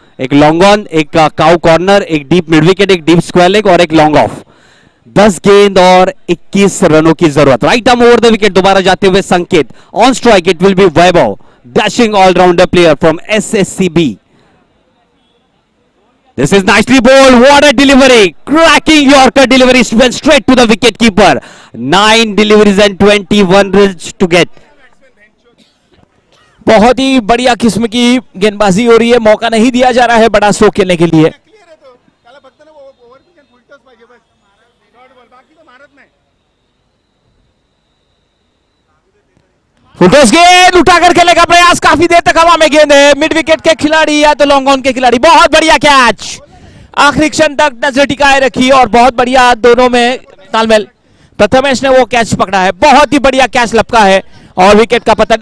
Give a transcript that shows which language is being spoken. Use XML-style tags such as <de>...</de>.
<hi>एक long on, एक cow corner, एक डीप मिड विकेट, एक डीप स्क्वायर लेग और एक लॉन्ग ऑफ। 10 गेंद और 21 रनों की जरूरत।</hi> <en>right arm over the wicket</en> <hi>दोबारा जाते हुए संकेत।</hi> <en>On strike it will be Vaibhav, dashing allrounder player from SSCB. This is nicely bowled. What a delivery! Cracking Yorker delivery went straight to the wicket keeper. 9 deliveries and 21 runs to get.</en> <hi>बहुत ही बढ़िया किस्म की गेंदबाजी हो रही है, मौका नहीं दिया जा रहा है बड़ा शो खेलने के लिए।</hi> <mr>क्लियर आहे तो त्याला फक्त ना ओव्हर पिच आणि फुल टॉस पाहिजे बस. शॉर्ट बॉल बाकी तो मारत नाही.</mr> <hi>फुटॉस गेंद उठाकर खेलने का प्रयास, काफी देर तक हवा में गेंद है। मिड विकेट के खिलाड़ी या तो लॉन्ग ऑन के खिलाड़ी, बहुत बढ़िया कैच, आखिरी क्षण तक नजर टिकाए रखी और बहुत बढ़िया दोनों में तालमेल। प्रथमेश ने वो कैच पकड़ा है, बहुत ही बढ़िया कैच लपका है और विकेट का पतन।</hi>